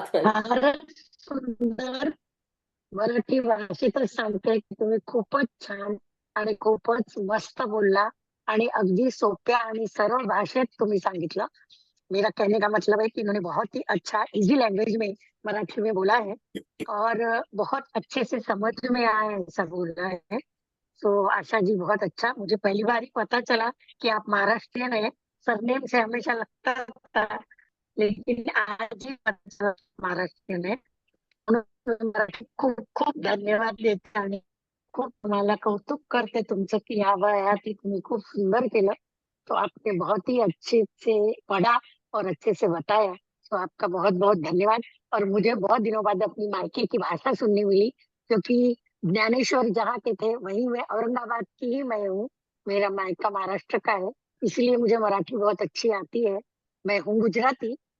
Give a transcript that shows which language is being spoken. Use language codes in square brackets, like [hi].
[mr] फारच सुंदर मराठी भाषेतच सांगते की तुम्ही खूपच छान आणि खूपच मस्त बोलला आणि अगदी सोप्या आणि सरळ भाषेत तुम्ही सांगितलं. [hi] मेरा कहने का मतलब है कि इन्होंने बहुत ही अच्छा इजी लैंग्वेज में मराठी में बोला है और बहुत अच्छे से समझ में आया ऐसा बोला है. तो आशा जी बहुत अच्छा. मुझे पहली बार ही पता चला कि आप महाराष्ट्रियन है. सरनेम से हमेशा लगता था, लेकिन आज ही पता चला महाराष्ट्रियन है. [mr] म्हणून मराठी खूप खूप धन्यवाद देते आणि खूप तुम्हाला कौतुक करते तुमचं की या वयात ही तुम्ही खूप सुंदर केलं. [hi] तो आपने बहुत ही अच्छे से पढ़ा और अच्छे से बताया. तो आपका बहुत बहुत धन्यवाद. और मुझे बहुत दिनों बाद अपनी मायके की भाषा सुनने मिली, क्योंकि ज्ञानेश्वर जहाँ के थे वहीं मैं औरंगाबाद की ही मैं हूँ. मेरा मायका महाराष्ट्र का है, इसलिए मुझे मराठी बहुत अच्छी आती है. मैं हूँ गुजराती,